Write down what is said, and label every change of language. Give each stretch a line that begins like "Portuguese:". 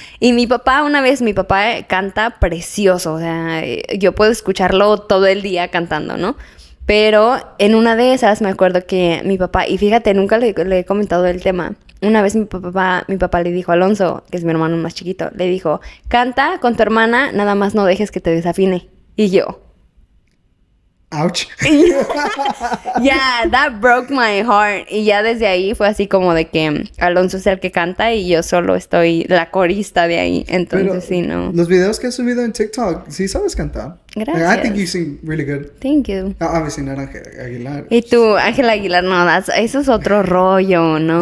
Spanish: Y mi papá canta precioso. O sea, yo puedo escucharlo todo el día cantando, ¿no? Pero en una de esas me acuerdo que mi papá, y fíjate, nunca le he comentado el tema. Una vez mi papá le dijo a Alonso, que es mi hermano más chiquito, le dijo, canta con tu hermana, nada más no dejes que te desafine. Y yo,
English: ouch. yeah, that broke my heart.
Spanish: Y ya desde ahí fue así como de que Alonso es el que canta y yo solo estoy la corista de ahí. Entonces, Pero sí, no. los videos que has subido en TikTok, sí sabes cantar. Gracias.
English: Like, I think you sing really good. Thank you. Obviously not Ángel Aguilar.
Spanish: Y tú, Ángel Aguilar, no, eso es otro rollo, no,